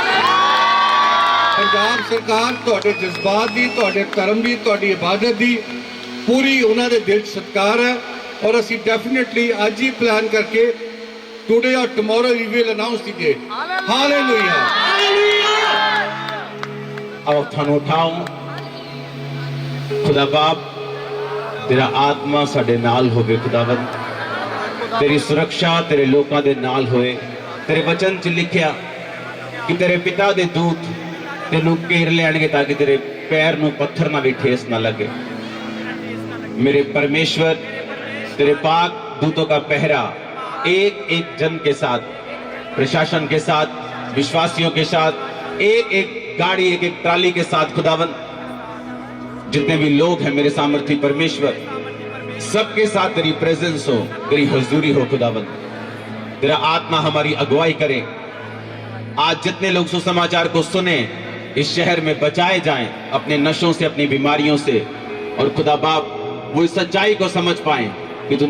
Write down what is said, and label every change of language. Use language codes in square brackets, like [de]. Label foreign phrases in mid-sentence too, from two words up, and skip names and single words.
[pa] ਪੰਜਾਬ ਸਰਕਾਰ ਤੁਹਾਡੇ ਜਜ਼ਬਾਤ ਦੀ ਤੁਹਾਡੇ ਧਰਮ ਦੀ ਤੁਹਾਡੀ ਇਬਾਦਤ ਦੀ ਪੂਰੀ ਉਹਨਾਂ ਦੇ ਦਿਲ 'ਚ ਸਤਿਕਾਰ ਹੈ ਔਰ ਅਸੀਂ ਡੈਫੀਨਿਟਲੀ ਅੱਜ ਹੀ ਪਲਾਨ ਕਰਕੇ [en] today or tomorrow we will announce the date [pa] ਹਾਲੇਲੂਇਆ ਅਬ ਥਾਨੂੰ ਉਠਾਊਂ ਖ਼ੁਦਾ ਬਾਪ ਤੇਰਾ ਆਤਮਾ ਸਾਡੇ ਨਾਲ ਹੋਵੇ ਖ਼ੁਦਾਵੰਦ ਤੇਰੀ ਸੁਰੱਖਿਆ ਤੇਰੇ ਲੋਕਾਂ ਦੇ ਨਾਲ ਹੋਏ ਤੇਰੇ ਵਚਨ ਚ ਲਿਖਿਆ ਕਿ ਤੇਰੇ ਪਿਤਾ ਦੇ ਦੂਤ ਤੈਨੂੰ ਘੇਰ ਲੈਣਗੇ ਤਾਕਿ ਤੇਰੇ ਪੈਰ ਨੂੰ ਪੱਥਰ ਨਾ ਭੀ ਠੇਸ ਨਾ ਲੱਗੇ [hi] मेरे परमेश्वर तेरे पाक दूतों का पहरा एक एक जन के साथ प्रशासन के साथ विश्वासियों के साथ एक एक गाड़ी एक एक ट्राली के साथ खुदावन जितने भी लोग हैं मेरे सामर्थी परमेश्वर सबके साथ तेरी प्रेजेंस हो तेरी हुजूरी हो खुदावन तेरा आत्मा हमारी अगुवाई करे आज जितने लोग सुसमाचार को सुने इस शहर में बचाए जाएं अपने नशों से अपनी बीमारियों से और खुदा बाप वो इस सच्चाई को समझ पाए कि तू